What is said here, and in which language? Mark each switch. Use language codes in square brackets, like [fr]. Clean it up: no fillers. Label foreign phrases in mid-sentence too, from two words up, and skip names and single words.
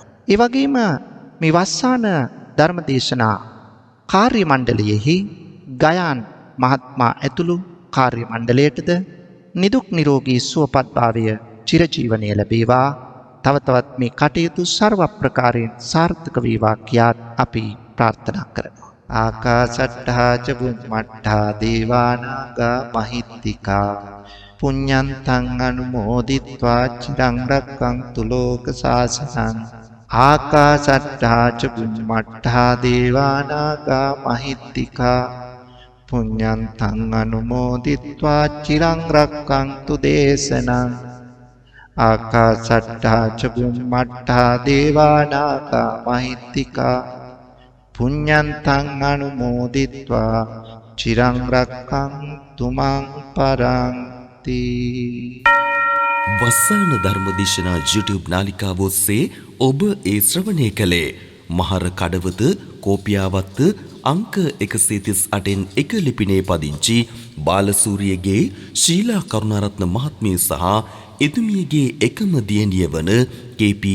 [si] ඒ වගේම මේ වස්සාන ධර්ම දේශනා කාර්ය මණ්ඩලයෙහි ගයාන් මහත්මයා ඇතුළු කාර්ය මණ්ඩලයටද නිදුක් නිරෝගී සුවපත් භාවය චිරජීවනයේ ලැබේවා. තව තවත් මේ කටයුතු ਸਰව ප්‍රකාරයෙන් සාර්ථක වේවා කියා අපි ප්‍රාර්ථනා කරනවා. [pi] ආකාසට්ඨා ච බුම්මට්ඨා දේවානාගා මහිත්‍තිකා පුඤ්ඤන්තං අනුමෝදිත්වා චිරං රක්ඛන්තු ලෝක සාසනං. ආකාසට්ඨා ච බුම්මට්ඨා දේවානාගා මහිත්‍තිකා පුඤ්ඤන්තං අනුමෝදිත්වා චිරං රක්ඛන්තු දේශනං. ආකාසට්ඨා ච බුම්මට්ඨා දේවානාගා මහිත්‍තිකා පුඤ්ඤන්තං අනුමෝදිත්වා චිරං රක්ඛන්තු මං පරන්ති. [si] වස්සාන ධර්මදේශනා YouTube නාලිකාව ඔස්සේ ඔබ ඒ ශ්‍රවණය කළේ මහර කඩවත කෝපියාවත්ත අංක 138න් එක ලිපිනේ පදිංචි බාලසූරියගේ ශීලා කරුණාරත්න මහත්මිය සහ එතුමියගේ එකම දියණිය වන කේ.පී.